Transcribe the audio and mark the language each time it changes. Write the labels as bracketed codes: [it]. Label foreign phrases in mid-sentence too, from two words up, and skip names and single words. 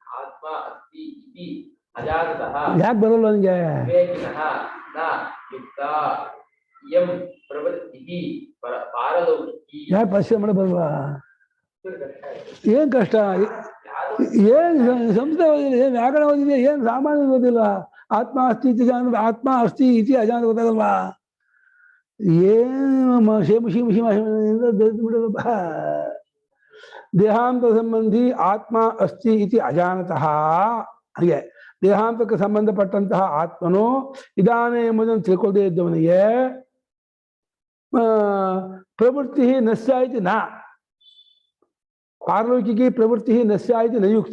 [kn] ಯಾಕೆ ಬರಲ್ಲ ನನಗೆ? ಯಾಕೆ ಪರಿಚಯ ಮಾಡ ಬರಲ್ವಾ? ಏನ್ ಕಷ್ಟ? ಏನ್ ಸಂಸ್ಕೃತ ಓದಿಲ್ಲ, ಏನ್ ವ್ಯಾಕರಣ ಓದಿದೆ, ಏನ್ ಸಾಮಾನ್ಯ ಓದಿಲ್ಲ. [sa] ಆತ್ಮ ಅಸ್ತಿ ಇತಿ ಆತ್ಮ ಅಸ್ತಿ ಇತಿ ಅಜಾನ ಗೊತ್ತಾಗಲ್ವಾ? [kn] ಏನು ಬಿಡಲ್ಲಪ್ಪ. [sa] ದೇಹಾಂತ ಸಂಬಂಧಿ ಆತ್ಮ ಅಸ್ತಿ ಇತಿ ಅಜಾನತಃ. [kn] ಹಾಗೆ ದೇಹಾಂತಕ್ಕೆ ಸಂಬಂಧಪಟ್ಟಂತಹ ಆತ್ಮನು ಇದಾನೆ ಎಂಬುದನ್ನು ತಿಳ್ಕೊಳ್ಳದೇ ಇದ್ದವನಿಗೆ [sa] ಪ್ರವೃತ್ತಿ ನಶ್ಯಾಯಿತಿ ನ ಪಾರಲೌಕಿಕಿ ಪ್ರವೃತ್ತಿ ನಶ್ಯಾಯಿತಿ ನಯುಕ್ತ.